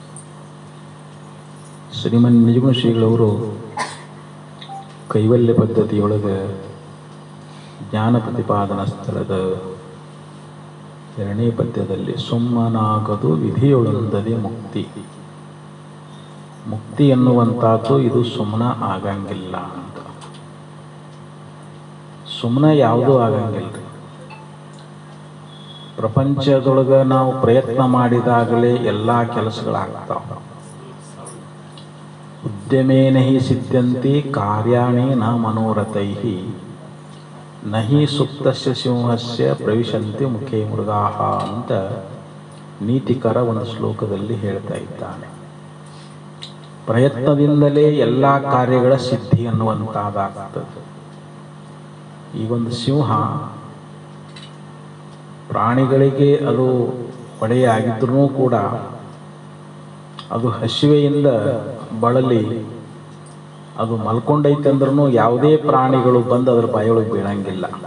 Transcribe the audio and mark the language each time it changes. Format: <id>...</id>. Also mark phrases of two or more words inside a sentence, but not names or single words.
<kn>ಶ್ರೀಮನ್ ನಿಜಗುಣ ಶ್ರೀಗಳವರು ಕೈವಲ್ಯ ಪದ್ಧತಿಯೊಳಗೆ ಜ್ಞಾನ ಪ್ರತಿಪಾದನಾ ಸ್ಥಳದ 2ನೇ ಪದ್ಯದಲ್ಲಿ ಸುಮ್ಮನಾಗದು ವಿಧಿಯೊಳೊಂದದೆ ಮುಕ್ತಿ, ಮುಕ್ತಿ ಎನ್ನುವಂಥದ್ದು ಇದು ಸುಮ್ಮನ ಆಗಂಗಿಲ್ಲ ಅಂತ. ಸುಮ್ಮನೆ ಯಾವುದೂ ಆಗಂಗಿಲ್ಲ. ಪ್ರಪಂಚದೊಳಗೆ ನಾವು ಪ್ರಯತ್ನ ಮಾಡಿದಾಗಲೇ ಎಲ್ಲ ಕೆಲಸಗಳಾಗ್ತಾವೆ.</kn> <sa>ಉದ್ಯಮೇನ ಹಿ ಸಿದ್ಧಂತಿ ಕಾರ್ಯಾಣಿ ನ ಮನೋರಥೈ ನಹಿ ಸುಪ್ತಸ್ಯ ಸಿಂಹಸ್ಯ ಪ್ರವಿಶಂತಿ ಮುಖೇ ಮೃಗಾಹ</sa> <kn>ಅಂತ ನೀತಿಕರ ಒಂದು ಶ್ಲೋಕದಲ್ಲಿ ಹೇಳ್ತಾ ಇದ್ದಾನೆ. ಪ್ರಯತ್ನದಿಂದಲೇ ಎಲ್ಲ ಕಾರ್ಯಗಳ ಸಿದ್ಧಿ ಅನ್ನುವಂಥದ್ದಾಗ್ತದೆ. ಈಗೊಂದು ಸಿಂಹ ಪ್ರಾಣಿಗಳಿಗೆ ಅದು ಹೊಡೆಯಾಗಿದ್ರೂ ಕೂಡ ಅದು ಹಸಿವೆಯಿಂದ ಬಳಲಿ ಅದು ಮಲ್ಕೊಂಡೈತೆ ಅಂದ್ರೂ ಯಾವುದೇ ಪ್ರಾಣಿಗಳು ಬಂದು ಅದರ ಬಾಯೊಳಗೆ ಬೀಳಂಗಿಲ್ಲ.</kn>